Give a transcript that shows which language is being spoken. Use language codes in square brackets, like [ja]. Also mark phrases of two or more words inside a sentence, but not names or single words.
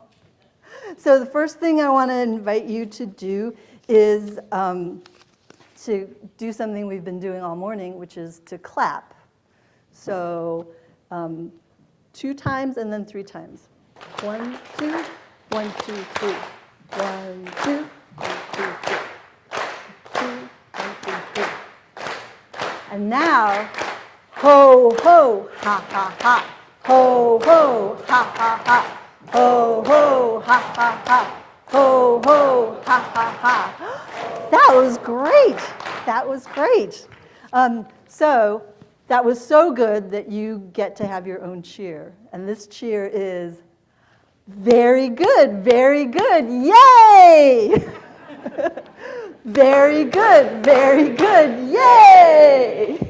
[en] So the first thing I want to invite you to do is to do something we've been doing all morning, which is to clap. So 2 times and then 3 times. 1, 2, 1, 2, 3. 1, 2, 1, 2, 3. 2, 1, 2, 3. And now, ho, ho, ha, ha, ha. Ho, ho, ha, ha, ha. Ho, ho, ha, ha, ha. Ho, ho, ha, ha, ha. That was great. That was great. So that was so good that you get to have your own cheer. And this cheer is very good, very good. Yay! Very good, yay!